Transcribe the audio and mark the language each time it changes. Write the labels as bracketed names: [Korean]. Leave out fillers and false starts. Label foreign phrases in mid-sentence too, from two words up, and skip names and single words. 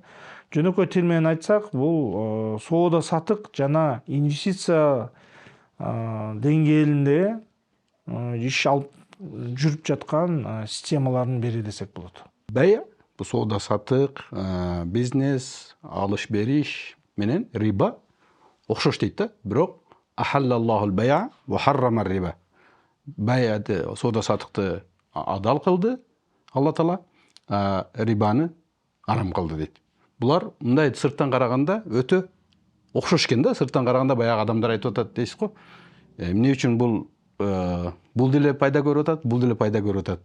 [Kyrgyz] Жөнөкөй тил менен айтсак, бул соода сатык жана инвестиция деңгээлинде иш алып жүрүп жаткан системалардын бири десек болот. Бәя, бу соода сатык, бизнес, алыш бериш менен риба окшош дейт да. [Arabic] Бирок أحل الله البيع وحرم الربا. [Kyrgyz] Бәяды, соода сатыкты адал кылды Алла Таала, рибаны арам кылды дейт. Булар мындай сырттан караганда өтө окшош экен да. Сырттан караганда баягы адамдар айтып атат дейсиз го. Эмне үчүн бул деле пайда көрүп атат, бул деле пайда көрүп атат.